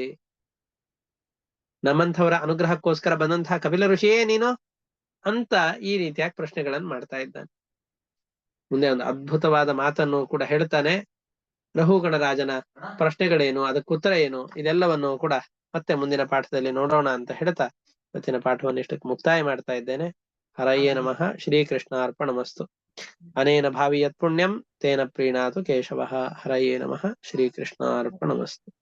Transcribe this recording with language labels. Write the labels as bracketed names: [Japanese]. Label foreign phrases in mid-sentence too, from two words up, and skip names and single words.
[Kannada] ನಮ್ಮಂಥವರ ಅನುಗ್ರಹಕ್ಕೋಸ್ಕರ ಬಂದಂತಹ ಕಪಿಲ ಋಷಿಯೇ ನೀನು ಅಂತ ಈ ರೀತಿಯಾಗಿ ಪ್ರಶ್ನೆಗಳನ್ನು ಮಾಡ್ತಾ ಇದ್ದಾನೆ. ಮುಂದೆ ಒಂದು ಅದ್ಭುತವಾದ ಮಾತನ್ನು ಕೂಡ ಹೇಳ್ತಾನೆ. ರಹುಗಣ ರಾಜನ ಪ್ರಶ್ನೆಗಳೇನು, ಅದಕ್ಕೆ ಉತ್ತರ ಏನು, ಇದೆಲ್ಲವನ್ನು ಕೂಡ ಮತ್ತೆ ಮುಂದಿನ ಪಾಠದಲ್ಲಿ ನೋಡೋಣ ಅಂತ ಹೇಳ್ತಾ ಇವತ್ತಿನ ಪಾಠವನ್ನು ಇಷ್ಟಕ್ಕೆ ಮುಕ್ತಾಯ ಮಾಡ್ತಾ ಇದ್ದೇನೆ. [Sanskrit] ಹರಯೇ ನಮಃ. ಶ್ರೀಕೃಷ್ಣ ಅರ್ಪಣಮಸ್ತು. ಅನೇನ ಭಾವಿ ಯತ್ ಪುಣ್ಯಂ ತೇನ ಪ್ರೀಣಾತು ಕೇಶವಃ. ಹರಯೇ ನಮಃ. ಶ್ರೀಕೃಷ್ಣ ಅರ್ಪಣಮಸ್ತು.